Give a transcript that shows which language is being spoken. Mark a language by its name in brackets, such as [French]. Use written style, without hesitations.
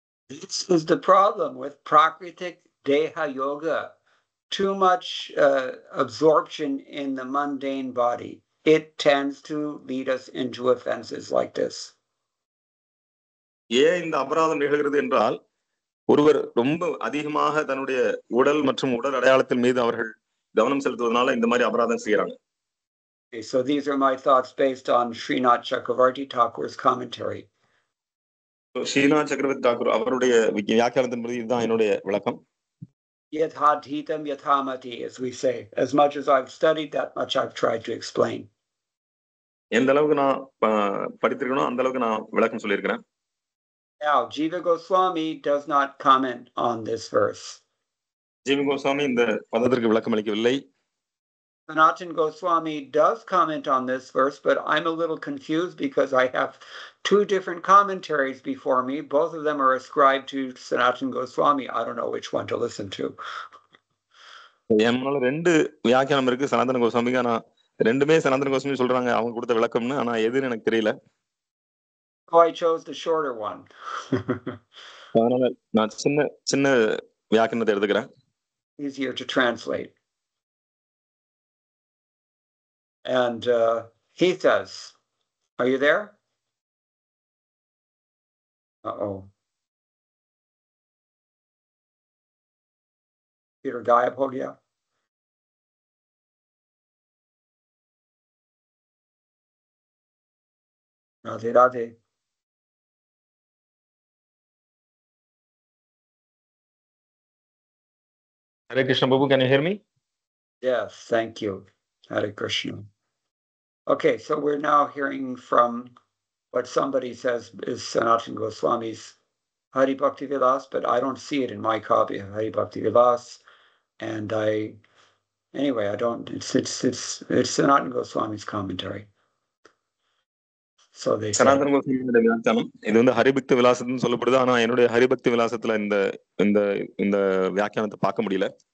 [English] This is the problem with Prakritik Deha Yoga. Too much absorption in the mundane body. It tends to lead us into offenses like this. [Tamil] ஏன் இந்த அபராதம் நிகழ்கிறது என்றால், ஒருவர் ரொம்ப அதிகமாக தன்னுடைய உடல் மற்றும் உடல் அடையாளத்தின் மீது அவர்கள் கவனம் செலுத்துவதனால இந்த மாதிரி அபராதம் செய்யறாங்க. [English] So these are my thoughts based on Srinath Chakravarti Thakur's commentary. [Tamil] Srinath சக்கரவர்த்தி தாக்கூர் அவருடைய வியாக்கியானத்தின்படி இதுதான் என்னுடைய விளக்கம். [Sanskrit] Yathadhitam yathamati, [English] as we say. As much as I've studied, that much I've tried to explain. [Tamil] எந்த அளவுக்கு நான் படித்திருக்கணும் அந்த அளவுக்கு நான் விளக்கம் சொல்லியிருக்கிறேன். [English] Now, Jiva Goswami does not comment on this verse. [Tamil] ஜீவ கோஸ்வாமி இந்த பதத்திற்கு விளக்கம் அளிக்கவில்லை. [English] Sanatana Goswami does comment on this verse, but I'm a little confused because I have two different commentaries before me. Both of them are ascribed to Sanatana Goswami. I don't know which one to listen to. [Tamil] என் முன்னால 2 வியாக்கியானம் இருக்கு சனாதன கோஸ்வாமிக்கு. ஆனா 2மே சனாதன கோஸ்வாமி சொல்றாங்க அவங்க கொடுத்த விளக்கம்னு. ஆனா எதுன்னு எனக்கு தெரியல. [English] So I chose the shorter one. [Tamil] அதனால நான் சின்ன சின்ன வியாக்கியானத்தை எடுத்துக்கிறேன். [English] Easier to translate. And he says, are you there? Uh-oh. [Hindi] Peter गायब हो गया. Radhe Radhe. [English] Hare Krishna Babu, can you hear me? Yes, thank you. Hare Krishna. Okay, so we're now hearing from what somebody says is Sanatana Goswami's Hari Bhakti Vilas, but I don't see it in my copy of Hari Bhakti Vilas. And anyway, I don't, it's Sanatana Goswami's commentary. So they say. [Tamil] சனாதன கோஸ்வாமியோட வியாக்கியானம் இது வந்து ஹரிபக்தி விலாசத்துன்னு சொல்லப்படுது. ஆனா என்னுடைய ஹரிபக்தி விலாசத்துல இந்த இந்த இந்த வியாக்கியானத்தை பார்க்க முடியல.